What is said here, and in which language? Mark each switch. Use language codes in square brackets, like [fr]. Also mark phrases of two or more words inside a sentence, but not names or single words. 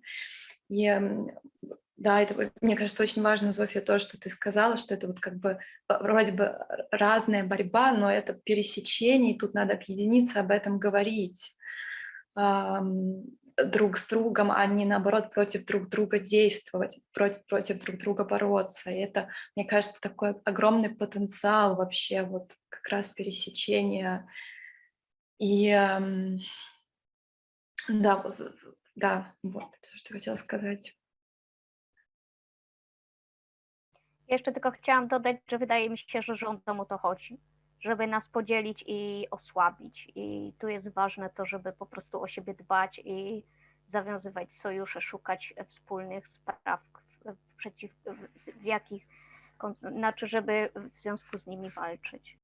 [ru] И да, это, мне кажется, очень важно, Зофия, то, что ты сказала, что это вот как бы вроде бы разная борьба, но это пересечение, и тут надо объединиться, об этом говорить друг с другом, а не, наоборот, против друг друга действовать, против друг друга бороться. И это, мне кажется, такой огромный потенциал вообще вот как раз пересечения. И да, вот это, что хотела сказать. [pl] Jeszcze tylko chciałam dodać, że wydaje mi się, że rządom o to chodzi, żeby nas podzielić i osłabić. I tu jest ważne to, żeby po prostu o siebie dbać i zawiązywać sojusze, szukać wspólnych spraw, żeby w związku z nimi walczyć.